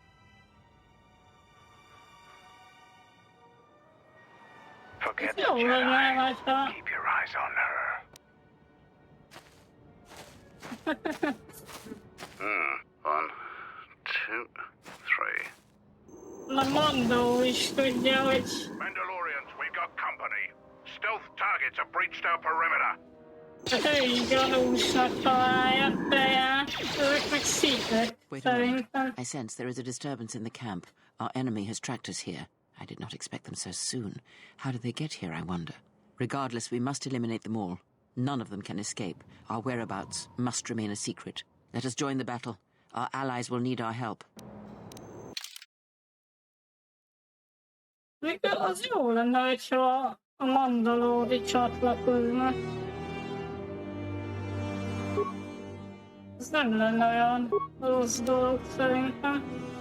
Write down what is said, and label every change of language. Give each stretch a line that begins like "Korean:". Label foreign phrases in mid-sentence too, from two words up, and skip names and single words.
English: Forget the
Hungarian: Jó, hogy
English: Jedi.
Hungarian: elváltál.
English: Keep your eyes on her. One, two, three.
Hungarian: Na Mandó is tudja, hogy
English: Mandalorians, we've got company. Stealth targets have breached our perimeter.
Hungarian: ő is gyanúsnak találja Freyát. Ezek meg szítek,
English: Wait a moment.
Hungarian: szerintem.
English: I sense there is a disturbance in the camp. Our enemy has tracked us here. I did not expect them so soon. How did they get here, I wonder? Regardless, we must eliminate them all. None of them can escape. Our whereabouts must remain a secret. Let us join the battle. Our allies will need our help.
Hungarian: Még az jó lenne, hogyha a Mandalóri csatlakozna. Ez nem lenne olyan rossz dolog szerintem.